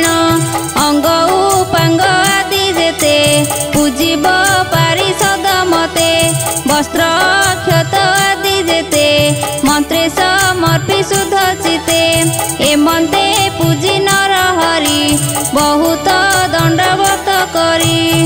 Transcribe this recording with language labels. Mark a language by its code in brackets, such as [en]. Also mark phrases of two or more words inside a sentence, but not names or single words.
[or] ଅଙ୍ଗ ଉପାଙ୍ଗ ଆଦି ଯେତେ ପୂଜିବ ପାରିଷଦ ମତେ ବସ୍ତ୍ର ଅକ୍ଷତ ଆଦି ଯେତେ ମନ୍ତ୍ରେ ସମର୍ପି ଶୁଦ୍ଧ ଚିତେ ଏମନ୍ତେ ପୂଜି ନର ହରି ବହୁତ ଦଣ୍ଡବତ କରି।